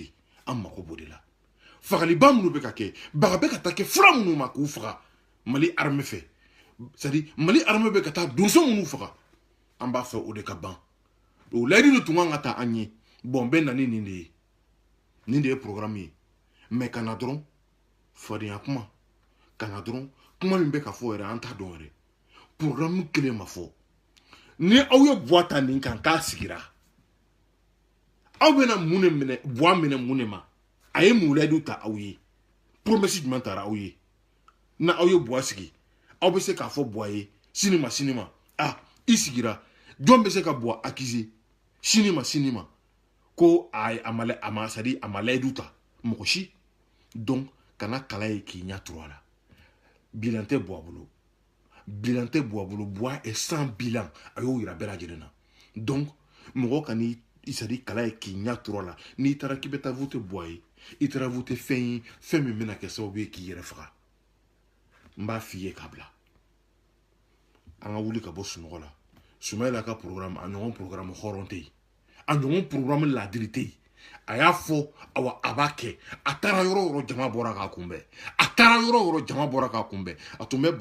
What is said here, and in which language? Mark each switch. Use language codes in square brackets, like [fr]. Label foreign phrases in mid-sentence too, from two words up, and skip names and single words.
[bm] di an mako b'o de la fagaliba minnu bɛ ka kɛ baga bɛ ka taa kɛ fura minnu ma k'u faga Mali armée fɛ [fr] c'est à dire [bm] Mali armée bɛ ka taa donso minnu faga an b'a fɛ o de ka ban o layidu de tun kan ka taa an ye bon bɛ na ni nin de ye programme ye mais kana dɔrɔn fadenya kuma kana dɔrɔn kuma min bɛ ka fɔ yɛrɛ an t'a dɔn yɛrɛ programme kelen ma fɔ ni aw ye buwa ta nin kan k'a sigira aw bɛna mun de minɛ buwa minɛ mun de ma a ye mun layidu ta aw ye promesse jumɛn taara aw ye na aw ye buwa sigi aw bɛ se k'a fɔ buwa ye sini ma i sigira jɔn bɛ se ka buwa accuser sini ma ko a ma [fr] c'est à dire [bm] a ma layidu ta mɔgɔ si donc kana kala ye k'i ɲɛ turu a la bilan tɛ buwa bolo buwa [fr] est sans bilan [bm] a y'o yira bɛɛ lajɛlen na donc mɔgɔ kan'i [fr] c'est à dire [bm] kala ye k'i ɲɛ turu a la n'i taara k'i bɛ taa voter buwa ye i taara voter fɛn ye fɛn min bɛna kɛ sababu ye k'i yɛrɛ faga n b'a f'i ye k'a bila an ka wuli ka bɔ sunɔgɔ la Soumaïla ka programme a ɲɔgɔn programme hɔrɔn tɛ yen a ɲɔgɔn programme ladiri tɛ yen a y'a fɔ awa a b'a kɛ a taara yɔrɔ o yɔrɔ jama bɔra k'a kunbɛn a taara yɔrɔ o yɔrɔ jama bɔra k'a kunbɛn a tun bɛ